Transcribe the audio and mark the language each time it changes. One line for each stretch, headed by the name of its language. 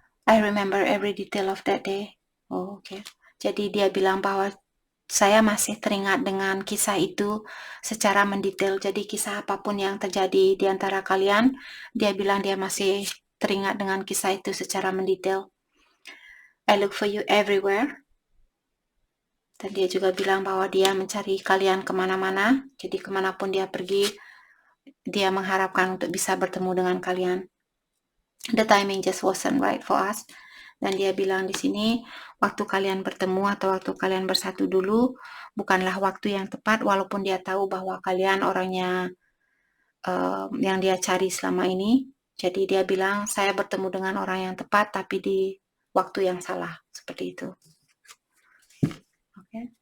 English: I remember every detail of that day. Oh, okay.
Indonesian: Jadi dia bilang bahwa saya masih teringat dengan kisah itu secara mendetail. Jadi kisah apapun yang terjadi di antara kalian, dia bilang dia masih teringat dengan kisah itu secara mendetail.
English: I look for you everywhere.
Indonesian: Dan dia juga bilang bahwa dia mencari kalian kemana-mana. Jadi kemanapun dia pergi, dia mengharapkan untuk bisa bertemu dengan kalian.
English: The timing just wasn't right for us.
Indonesian: Dan dia bilang di sini, waktu kalian bertemu atau waktu kalian bersatu dulu bukanlah waktu yang tepat, walaupun dia tahu bahwa kalian orangnya yang dia cari selama ini. Jadi dia bilang, saya bertemu dengan orang yang tepat tapi di waktu yang salah. Seperti itu. Oke.